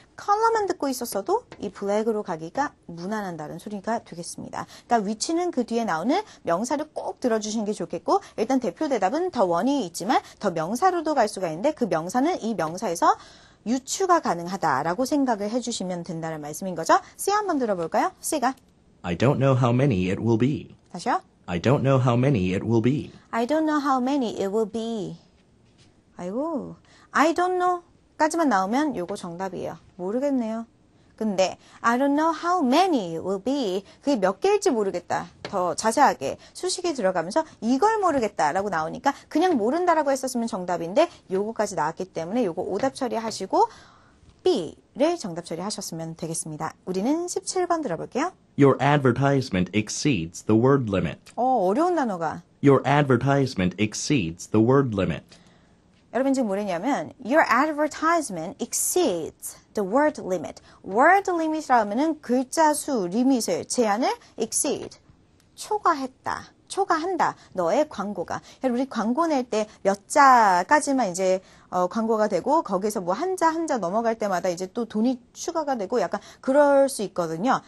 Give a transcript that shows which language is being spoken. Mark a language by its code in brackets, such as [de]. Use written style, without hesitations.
[ko] 컬러만 듣고 있었어도 이 black으로 가기가 무난한다는 소리가 되겠습니다. 그러니까 위치는 그 뒤에 나오는 명사를 꼭 들어주시는 게 좋겠고 일단 대표 대답은 더 원이 있지만 더 명사로도 갈 수가 있는데 그 명사는 이 명사에서 유추가 가능하다라고 생각을 해주시면 된다는 말씀인 거죠. C 한번 들어볼까요? C가 [en] I don't know how many it will be. [ko] 다시요. [en] I don't know how many it will be. I don't know how many it will be. [ko] 아이고, [en] I don't know [ko] 까지만 나오면 요거 정답이에요. 모르겠네요. 근데 [en] I don't know how many it will be. [ko] 그게 몇 개일지 모르겠다. 더 자세하게 수식이 들어가면서 이걸 모르겠다라고 나오니까 그냥 모른다라고 했었으면 정답인데 요거까지 나왔기 때문에 요거 오답 처리하시고 B를 정답 처리하셨으면 되겠습니다. 우리는 17번 들어볼게요. [en] Your advertisement exceeds the word limit. [ko] 어려운 단어가. [en] Your advertisement exceeds the word limit. [ko] 여러분 지금 뭐랬냐면 [en] Your advertisement exceeds the word limit. word limit [ko] 이라 하면은 글자 수 리밋을 제한을 exceed 초과했다. 초과한다. 너의 광고가. 우리 광고 낼 때 몇 자까지만 이제 광고가 되고 거기서 뭐 한 자 한 자 넘어갈 때마다 이제 또 돈이 추가가 되고 약간 그럴 수 있거든요.